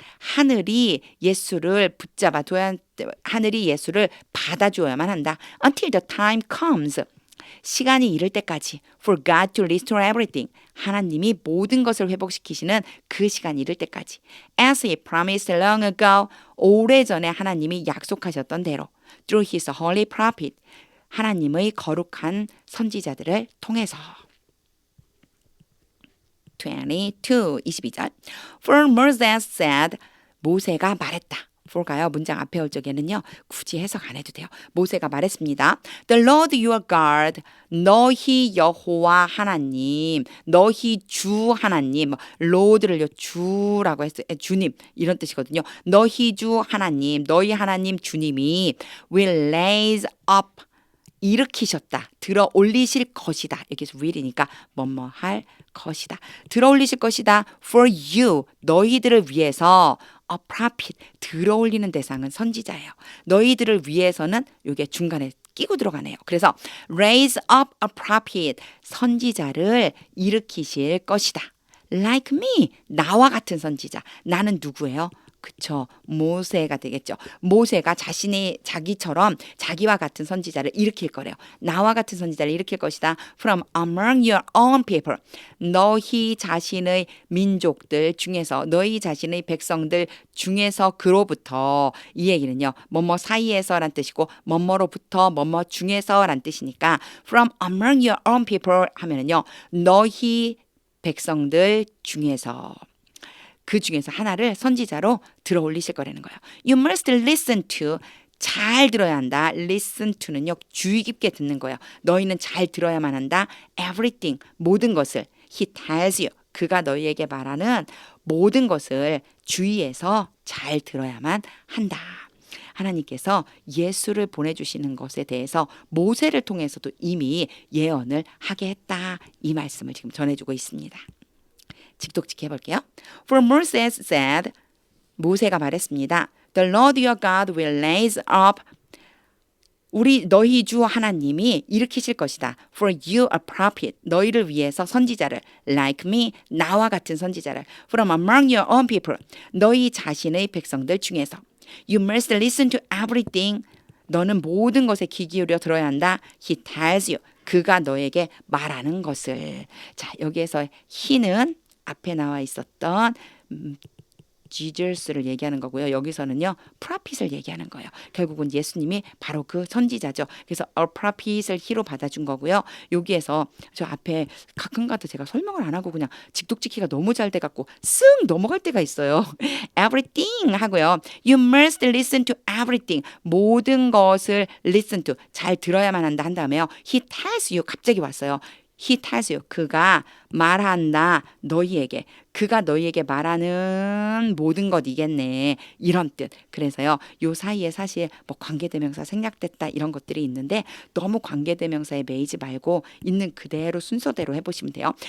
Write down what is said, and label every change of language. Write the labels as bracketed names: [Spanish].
[Korean] 하늘이 예수를 하늘이 예수를 받아주어야만 한다. [English] Until the time comes. [Korean] 시간이 이를 때까지 [English] for God to restore everything. [Korean] 하나님이 모든 것을 회복시키시는 그 시간이 이를 때까지. [English] As he promised long ago. [Korean] 오래전에 하나님이 약속하셨던 대로 [English] through his holy prophet. [Korean] 하나님의 거룩한 선지자들을 통해서. 22절. [English] For Moses said, [Korean] 모세가 말했다. for가요. 문장 앞에 올 적에는요. 굳이 해석 안 해도 돼요. 모세가 말했습니다. [English] The Lord your God, [Korean] 너희 여호와 하나님, 너희 주 하나님, Lord를요 주라고 했어요. 주님 이런 뜻이거든요. 너희 주 하나님, 너희 하나님 주님이 [English] will raise up [Korean] 일으키셨다. 들어 올리실 것이다. 여기서 will이니까 뭐뭐 할 것이다. 들어 올리실 것이다. [English] For you. [Korean] 너희들을 위해서 a prophet. 들어 올리는 대상은 선지자예요. 너희들을 위해서는 이게 중간에 끼고 들어가네요. [English] 그래서 raise up a prophet. [Korean] 선지자를 일으키실 것이다. [English] Like me. [Korean] 나와 같은 선지자. 나는 누구예요? 그쵸. 모세가 되겠죠. 모세가 자기처럼 자기와 같은 선지자를 일으킬 거래요. 나와 같은 선지자를 일으킬 것이다. [English] From among your own people. [Korean] 너희 자신의 민족들 중에서, 너희 자신의 백성들 중에서 그로부터. 이 얘기는요. 뭐뭐 사이에서란 뜻이고 뭐뭐로부터 뭐뭐 중에서란 뜻이니까 [English] from among your own people [Korean] 하면은요. 너희 백성들 중에서. 그 중에서 하나를 선지자로 들어 올리실 거라는 거예요. [English] You must listen to. [Korean] 잘 들어야 한다. Listen to는요. 주의 깊게 듣는 거예요. 너희는 잘 들어야만 한다. [English] Everything. [Korean] 모든 것을. [English] He tells you. [Korean] 그가 너희에게 말하는 모든 것을 주의해서 잘 들어야만 한다. 하나님께서 예수를 보내주시는 것에 대해서 모세를 통해서도 이미 예언을 하게 했다. 이 말씀을 지금 전해주고 있습니다. 직독직해 해볼게요. [English] For Moses said, [Korean] 모세가 말했습니다. [English] The Lord your God will raise up [Korean] 너희 주 하나님이 일으키실 것이다. [English] For you a prophet, [Korean] 너희를 위해서 선지자를, [English] like me, [Korean] 나와 같은 선지자를, [English] from among your own people, [Korean] 너희 자신의 백성들 중에서. [English] You must listen to everything, [Korean] 너는 모든 것에 귀 기울여 들어야 한다. [English] He tells you, [Korean] 그가 너에게 말하는 것을. 자, 여기에서 he는 앞에 나와 있었던 지저스를 얘기하는 거고요. 여기서는요. 프라핏을 얘기하는 거예요. 결국은 예수님이 바로 그 선지자죠. 그래서 a prophet을 히로 받아준 거고요. 여기에서 저 앞에 가끔가다 제가 설명을 안 하고 그냥 직독직히가 너무 잘 돼갖고 쓱 넘어갈 때가 있어요. everything 하고요. [English] You must listen to everything. [Korean] 모든 것을 listen to. 잘 들어야만 한다 한 다음에요. [English] He tells you. [Korean] 갑자기 왔어요. He tells you. 그가 말한다. 너희에게. 그가 너희에게 말하는 모든 것이겠네. 이런 뜻. 그래서요. 요 사이에 사실 뭐 관계대명사 생략됐다 이런 것들이 있는데 너무 관계대명사에 매이지 말고 있는 그대로 순서대로 해보시면 돼요.